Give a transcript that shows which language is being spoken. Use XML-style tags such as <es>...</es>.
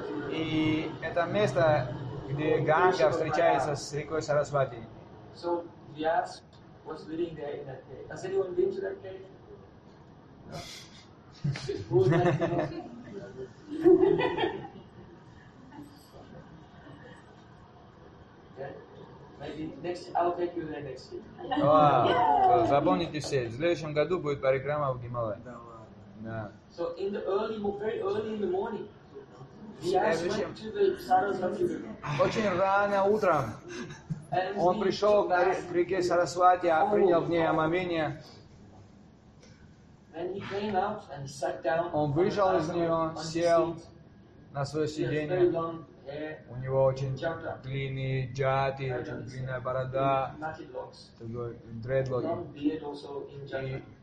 <ru>И это место, где Ганга встречается с рекой Сарасвати.</ru> <en>So Vyas was living there in that cave. Has anyone been to that cave? No. Okay. Maybe I'll take you there next year.</en> <ru>Wow. Запомните все. В следующем году будет парикрама в Гималаях. Да.</ru> <en>So in the early, very early in the morning, Vyas went to the Sarasvati River.</en> <ru>Очень рано утром. Он пришел к реке Сарасвати, принял в ней омовение. Он вышел из нее, сел на свое сиденье. У него очень длинные джати, очень длинная борода, такой дредлоги.</ru>